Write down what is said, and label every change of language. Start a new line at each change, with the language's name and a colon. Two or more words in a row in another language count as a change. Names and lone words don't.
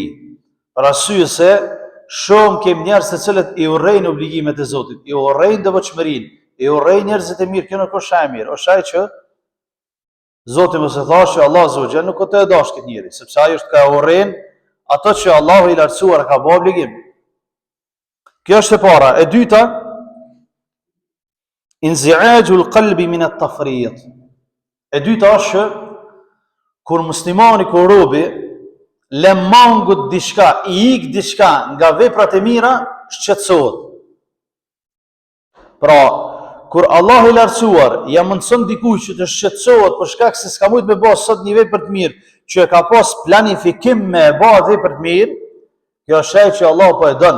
Albanian: Për arsye se shumë kemi njerëz të cilët i urrejnë obligimet e Zotit, i urrejnë devotshmërinë, i urrejnë njerëzit e mirë. Kjo nuk është shenjë e mirë, është ajo që Zoti mos e thashë Allahu
Arabic: عز وجل
Albanian: nuk e dash këtë njeri, sepse ai është ka urrejnë ato që Allahu i lartësuar ka bërë obligim. Kjo është e para. E dyta,
Arabic: انزعاج القلب من التفريط.
Albanian: E dyta është kur muslimani, kur robi le mangut diçka, i ik diçka nga veprat e mira, shqetësohet. Pra, kur Allahu i lartësuar ja mundson dikujt që të shqetësohet për shkak se s'ka mujt me bëj sot një vepër të mirë, që e ka pas planifikim me e bëj vepër të mirë, kjo është ajo që Allahu po e don.